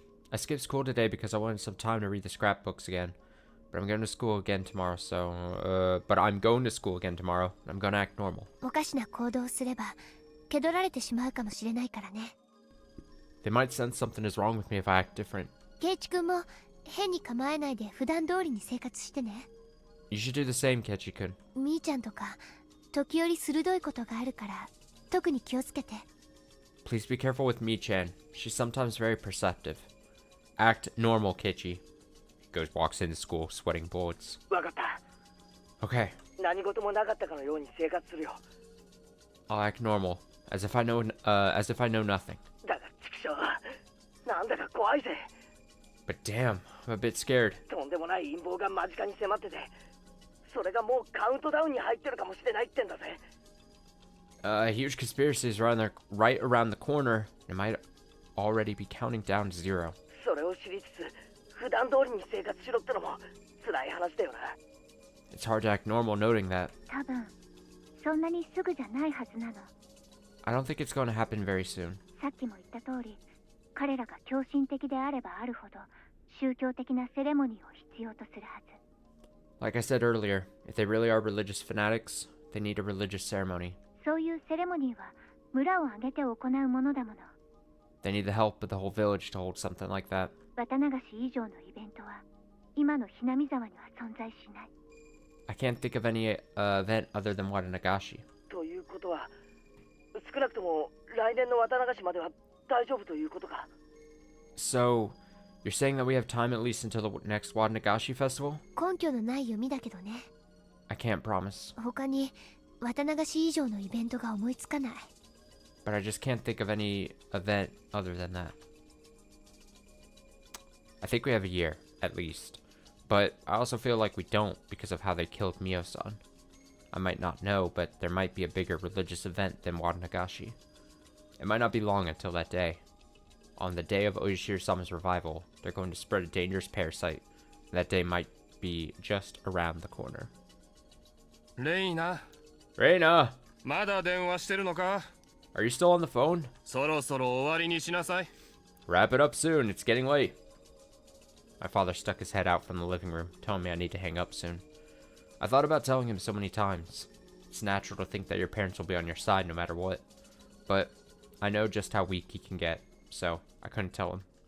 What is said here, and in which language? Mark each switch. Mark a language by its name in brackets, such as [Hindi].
[English] I skipped school today because I wanted some time to read the scrapbooks again. But I'm going to school again tomorrow, but I'm going to school again tomorrow. I'm going to act normal. [Japanese] おかしな行動をすれば、気取られてしまうかもしれないからね。 [English] They might sense something is wrong with me if I act different. [Japanese] ケイチ君も変に構えないで普段通りに生活してね。 [English] You should do the same, Kechi-kun. [Japanese] みーちゃんとか、時折鋭いことがあるから、特に気をつけて。 [English] Please be careful with Mi-chan. She's sometimes very perceptive. Act normal, Kechi. Goes walks into school, sweating bullets. [Japanese] わかった。 [English] Okay, [Japanese] 何事もなかったかのように生活するよ。 [English] I'll act normal, as if I know nothing. [Japanese] だが畜生、なんだか怖いぜ。 [English] But damn, I'm a bit scared. [Japanese] とんでもない陰謀が間近に迫ってて、それがもうカウントダウンに入ってるかもしれないってんだぜ。 [English] A huge conspiracy is right around the corner. already be counting down to 0. [Japanese] それを知りつつ普段通りに生活しろってのも辛い話だよな。 [English] It's hard to act normal noting that. [Japanese] 多分そんなにすぐじゃないはずなの。 [English] I don't think it's going to happen very soon. [Japanese] さっきも言った通り、彼らが狂信的であればあるほど宗教的なセレモニーを必要とするはず。 [English] Like I said earlier, if they really are religious fanatics, they need a religious ceremony. [Japanese] そういうセレモニーは村を挙げて行うものだもの。 [English] They need the help of the whole village to hold something like that. [Japanese] 綿流し以上のイベントは今のひなみ沢には存在しない。 [English] I can't think of any event other than Watanagashi. [Japanese] ということは少なくとも来年の綿流しまでは大丈夫ということか。 [English] So, you're saying that we have time at least until the next Watanagashi festival? [Japanese] 根拠のない読みだけどね。 [English] I can't promise, [Japanese] 他に綿流し以上のイベントが思いつかない。 [English] but I just can't think of any event other than that. I think we have a year, at least. But I also feel like we don't because of how they killed Mio-san. I might not know, but there might be a bigger religious event than Watanagashi. It might not be long until that day. On the day of Ojishiro-sama's revival, they're going to spread a dangerous parasite. That day might be just around the corner. [Japanese] レイナ、 [English] Reina! [Japanese] まだ電話してるのか？ [English] Are you still on the phone? [Japanese] そろそろ終わりにしなさい。 [English] Wrap it up soon, it's getting late. My father stuck his head out from the living room, telling me I need to hang up soon. I thought about telling him so many times. It's natural to think that your parents will be on your side no matter what. But I know just how weak he can get, so I couldn't tell him.